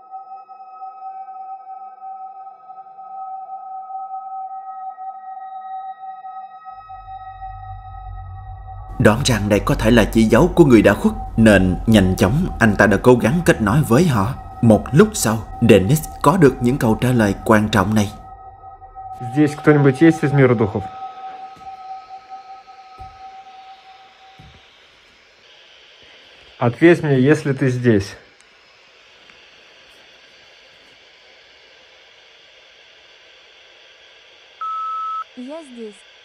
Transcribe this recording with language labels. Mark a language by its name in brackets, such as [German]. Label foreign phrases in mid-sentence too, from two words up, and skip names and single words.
[Vietnamese] Đoán rằng đây có thể là chỉ dấu của người đã khuất, nên nhanh chóng anh ta đã cố gắng kết nối với họ. Một lúc sau, Dennis có được những câu trả lời quan trọng này. [Russian] Здесь кто-нибудь есть из мира духов? Ответь мне, если ты здесь. Я здесь.